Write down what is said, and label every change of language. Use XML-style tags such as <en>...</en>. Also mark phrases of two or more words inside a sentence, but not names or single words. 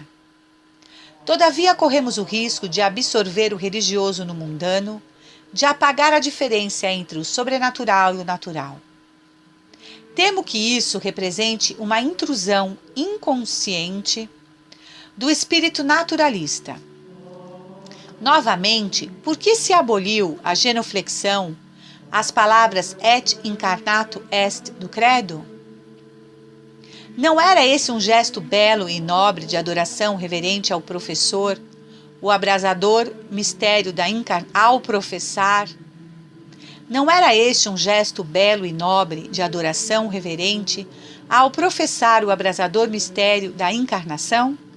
<pt>Todavia, corremos o risco de absorver o religioso no mundano, de apagar a diferença entre o sobrenatural e o natural. Temo que isso represente uma intrusão inconsciente do espírito naturalista. Novamente, por que se aboliu a genuflexão, as palavras</pt> <la>et incarnato est</la> <pt>do credo? Não era esse um gesto belo e nobre de adoração reverente ao professor, o abrasador mistério da ao professar? Não era este um gesto belo e nobre de adoração reverente ao professar o abrasador mistério da encarnação?</pt>